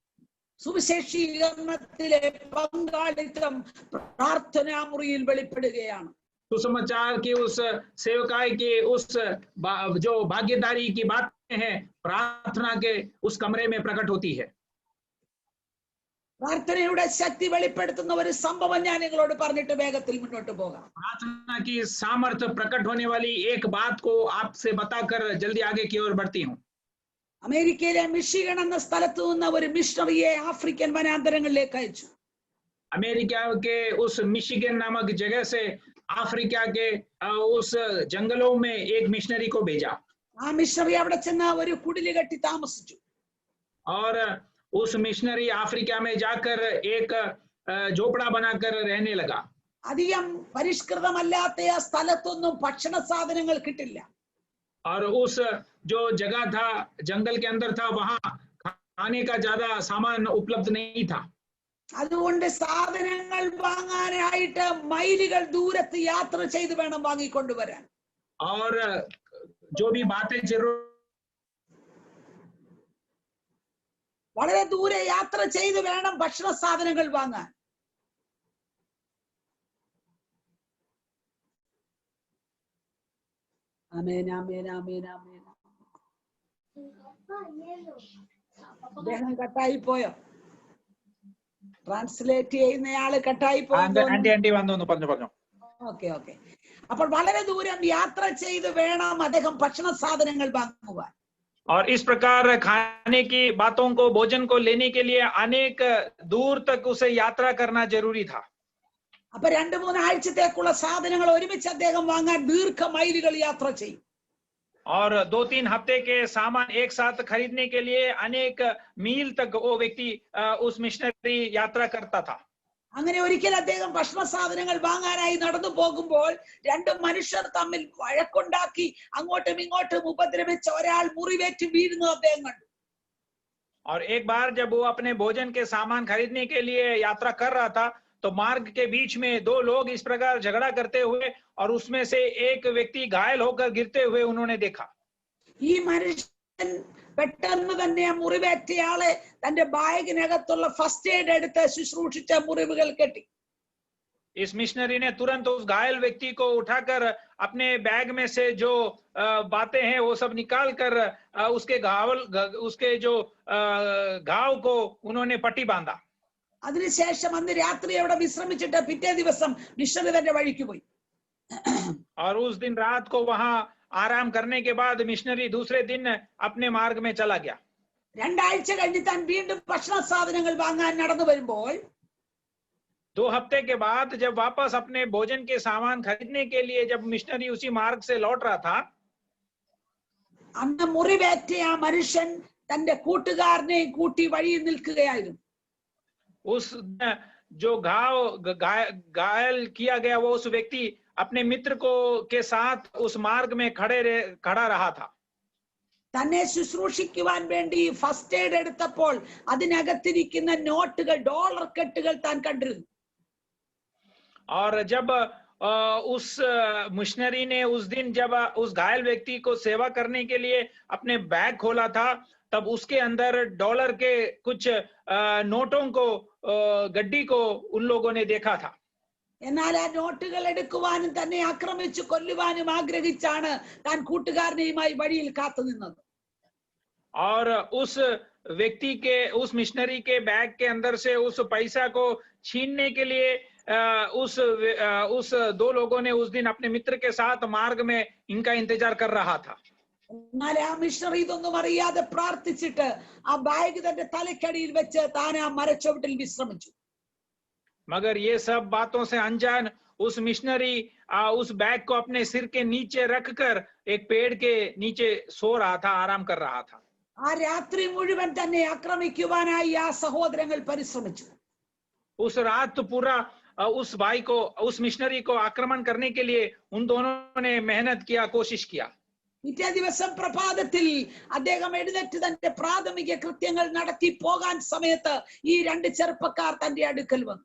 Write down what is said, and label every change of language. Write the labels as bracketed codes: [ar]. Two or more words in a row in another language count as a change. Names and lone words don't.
[ml] സുവിശേഷീകരണത്തിലെ പങ്കാളിത്തം പ്രാർത്ഥനാ മുറിയിൽ വെളിപ്പെടുകയാണ്. [hi] सुसमाचार की उस सेवकाई की उस जो भागीदारी की बातें हैं प्रार्थना के उस कमरे में प्रकट होती है। [ml] പ്രാർത്ഥനയുടെ ശക്തി വെളിപ്പെടുത്തുന്ന ഒരു സംഭവം ഞാൻ നിങ്ങളോട് പറഞ്ഞിട്ട് വേഗത്തിൽ മുന്നോട്ട് പോകാം. [hi] प्रार्थना की सामर्थ्य प्रकट होने वाली एक बात को आपसे बताकर जल्दी आगे की ओर बढ़ती हूँ। [ml] അമേരിക്കയിലെ മിഷിഗൺ എന്ന സ്ഥലത്ത് നിന്ന് ഒരു മിഷണറിയെ ആഫ്രിക്കൻ വനാന്തരങ്ങളിലേക്ക് അയച്ചു. [hi] अमेरिका के उस मिशिगन नामक जगह से अफ्रीका के उस जंगलों में एक मिशनरी को भेजा। [ml] ആ മിഷണറി അവിടെ ചെന്ന് ഒരു കുടില് കെട്ടി താമസിച്ചു. [hi] और उस मिशनरी अफ्रीका में जाकर एक झोपड़ा बनाकर रहने लगा। [ml] അധികം പരിഷ്കൃതമല്ലാത്ത ആ സ്ഥലത്തൊന്നും ഭക്ഷണ സാധനങ്ങൾ കിട്ടില്ല. [hi] और उस जो जगह था जंगल के अंदर था, वहां खाने का ज्यादा सामान उपलब्ध नहीं था। [ml] അതുകൊണ്ട് സാധനങ്ങൾ വാങ്ങാനായിട്ട് മൈലുകൾ ദൂരത്ത് യാത്ര ചെയ്ത് വേണം വാങ്ങിക്കൊണ്ടുവരാൻ. [hi] और जो भी बातें जरूर [ml] വളരെ ദൂരെ യാത്ര ചെയ്ത് വേണം ഭക്ഷണ സാധനങ്ങൾ വാങ്ങാൻ. ആമേൻ ആമേൻ ആമേൻ ആമേൻ. അദ്ദേഹം കട്ടായി പോയോ? ട്രാൻസ്ലേറ്റ് ചെയ്യുന്നയാള് കട്ടായി പോയോ? [en] okay okay. [ml] അപ്പോൾ വളരെ ദൂരം യാത്ര ചെയ്ത് വേണം അദ്ദേഹം ഭക്ഷണ സാധനങ്ങൾ വാങ്ങുവാൻ. [hi] और इस प्रकार खाने की बातों को भोजन को लेने के लिए अनेक दूर तक उसे यात्रा करना जरूरी था। [ml] അപ്പൊ 2-3 ആഴ്ചത്തേക്കുള്ള സാധനങ്ങൾ ഒരുമിച്ച് അദ്ദേഹം വാങ്ങാൻ ദീർഘ മൈലുകൾ യാത്ര ചെയ്യും. [hi] और 2-3 हफ्ते के सामान एक साथ खरीदने के लिए अनेक मील तक वो व्यक्ति उस मिशनरी यात्रा करता था। [ml] അങ്ങനെ ഒരിക്കൽ അദ്ദേഹം ഭക്ഷണ സാധനങ്ങൾ വാങ്ങാനായി നടന്നു പോകുമ്പോൾ 2 മനുഷ്യർ തമ്മിൽ വഴക്കുണ്ടാക്കി അങ്ങോട്ടും ഇങ്ങോട്ടും ഉപദ്രവിച്ച ഒരാൾ മുറിവേറ്റ് വീഴുന്നത് അദ്ദേഹം കണ്ടു. [hi] और एक बार जब वो अपने भोजन के सामान खरीदने के लिए यात्रा कर रहा था तो मार्ग के बीच में दो लोग इस प्रकार झगड़ा करते हुए और उसमें से एक व्यक्ति घायल होकर गिरते हुए उन्होंने देखा। [ml] ഈ മനുഷ്യൻ പെട്ടെന്ന് തന്നെ ആ മുറിവേറ്റയാളെ തന്റെ ബാഗിനകത്തുള്ള [en] first aid [ml] എടുത്ത് ശുശ്രൂഷിച്ച മുറിവുകൾ കെട്ടി. [hi] इस मिशनरी ने तुरंत उस घायल व्यक्ति को उठाकर अपने बैग में से जो बातें हैं वो सब निकाल कर उसके जो घाव को उन्होंने पट्टी बांधा। [ml] അതിനുശേഷം അന്ന് രാത്രി അവിടെ വിശ്രമിച്ചിട്ട് പിറ്റേ ദിവസം മിഷണറി തന്റെ വഴിക്ക് പോയി. [hi] और उस दिन रात को वहां आराम करने के बाद मिशनरी दूसरे दिन अपने मार्ग में चला गया। [ml] രണ്ടാഴ്ച കഴിഞ്ഞ് താൻ വീണ്ടും ഭക്ഷണ സാധനങ്ങൾ വാങ്ങാൻ നടന്നു വരുമ്പോൾ [hi] 2 हफ्ते के बाद जब वापस अपने भोजन के सामान खरीदने के लिए जब मिशनरी उसी मार्ग से लौट रहा था, [ml] അന്ന് മുറിവേറ്റ ആ മനുഷ്യൻ തന്റെ കൂട്ടുകാരനെ കൂട്ടി വഴിയിൽ നിൽക്കുകയായിരുന്നു. [hi] उस जो घायल किया गया वो उस व्यक्ति अपने मित्र को के साथ उस मार्ग में खड़ा रहा था। [ml] തന്നെ ശുശ്രൂഷിക്കുവാൻ വേണ്ടി [en] first aid [ml] എടുത്തപ്പോൾ അതിനകത്തിരിക്കുന്ന നോട്ടുകൾ, ഡോളർ കെട്ടുകൾ താൻ കണ്ടിരുന്നു. [hi] और जब उस मिशनरी ने उस दिन जब उस घायल व्यक्ति को सेवा करने के लिए अपने बैग खोला था, तब उसके अंदर डॉलर के कुछ नोटों को गड्डी को उन लोगों ने देखा था। [ml] എന്നാൽ ആ നോട്ടുകൾ എടുക്കുവാനും തന്നെ ആക്രമിച്ചു കൊല്ലുവാനും ആഗ്രഹിച്ചാണ് താൻ കൂട്ടുകാരനെയുമായി വഴിയിൽ കാത്തു നിന്നത്. [hi] और उस व्यक्ति के उस मिशनरी के बैग के अंदर से उस पैसा को छीनने के लिए उस 2 लोगों ने उस दिन अपने मित्र के साथ मार्ग में इनका इंतजार कर रहा था। [ml] എന്നാൽ ആ മിഷണറി ഇതൊന്നും അറിയാതെ പ്രാർത്ഥിച്ചിട്ട് ആ ബാഗ് തന്റെ തലക്കടിയിൽ വെച്ച് താൻ ആ മരച്ചുവട്ടിൽ വിശ്രമിച്ചു. [hi] मगर ये सब बातों से अनजान उस मिशनरी उस बैग को अपने सिर के नीचे रखकर एक पेड़ के नीचे सो रहा था, आराम कर रहा था। [ml] ആ രാത്രി മുഴുവൻ തന്നെ ആക്രമിക്കുവാനായി ആ സഹോദരങ്ങൾ പരിശ്രമിച്ചു. [hi] उस रात पूरा उस भाई को, उस मिशनरी को आक्रमण करने के लिए उन दोनों ने मेहनत किया, कोशिश किया। [ml] പിറ്റേ ദിവസം പ്രഭാതത്തിൽ അദ്ദേഹം എഴുന്നേറ്റ് തന്റെ പ്രാഥമിക കൃത്യങ്ങൾ നടത്തി പോകാൻ സമയത്ത് ഈ 2 ചെറുപ്പക്കാർ തന്റെ അടുക്കൽ വന്നു.